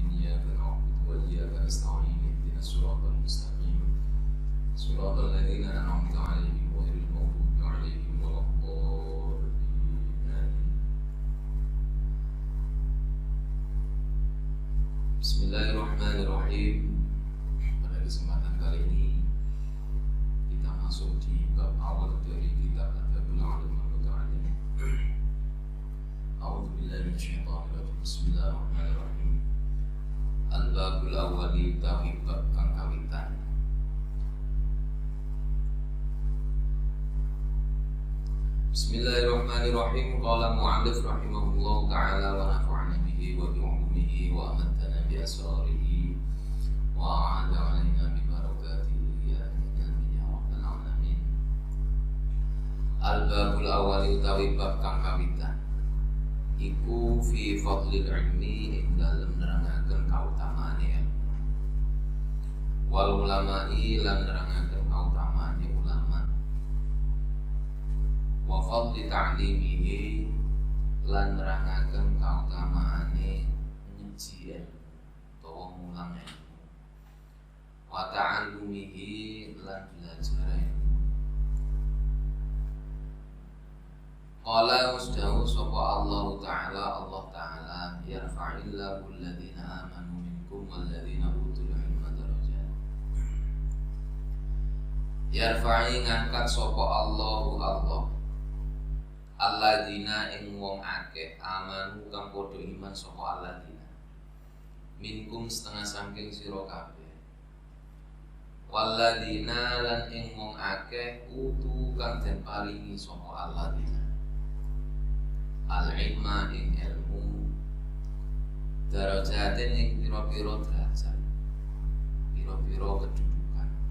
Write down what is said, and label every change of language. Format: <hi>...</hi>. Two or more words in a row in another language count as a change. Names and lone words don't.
<ar>إياك نعبد وإياك نستعين. اهدنا الصراط المستقيم صراط الذين أنعمت عليهم غير المغضوب عليهم ولا الضالين. Bismillahirrahmanirrahim.</ar> <id>Pada kesempatan kali ini kita masuk di bab awal dari kitab Adabul Alim Al-Muta'alim.</id> <ar>أعوذ بالله من الشيطان الرجيم. Bismillahirrahmanirrahim. الباب الأول</ar> <jv>utawi bab kang kawitan.</jv> <ar>Bismillahirrahmanirrahim. قال المؤلف رحمه الله تعالى ونفعنا به وبعلومه وأماتنا بأسراره وأعاد علينا ببركاته يا آمين يا رب العالمين. الباب الأول</ar> <jv>utawi bab kang kawitan iku</jv> <ar>في فضل العلم</ar> <jv>ing dalem nerangaken kautamaane ilmu.</jv> <ar>والعلماء</ar> <jv>lan nerangaken kautamaane ulama.</jv> <ar>وفضل تعليمه</ar> <jv>lan nerangaken kautamaane ngaji utawa mulang ilmu.</jv> <ar>وتعلمه</ar> <jv>lan belajar ilmu.</jv> <ar>قال مصداقه sapa الله تعالى يرفع الله الذين آمنوا منكم والذين أوتوا العلم درجات.</ar> <jv>Yarfa'i ngangkat sapa Allah alladzina ing wong akeh amanu kang padha iman sapa</jv> <ar>الذين منكم</ar> <jv>setengah saking sira kabeh walladzina lan ing wong akeh utu kang den paringi sapa</jv> <ar>الذين العلم</ar> <jv>ing ilmu darajatin ing pira-pira derajat pira-pira kedudukan.</jv>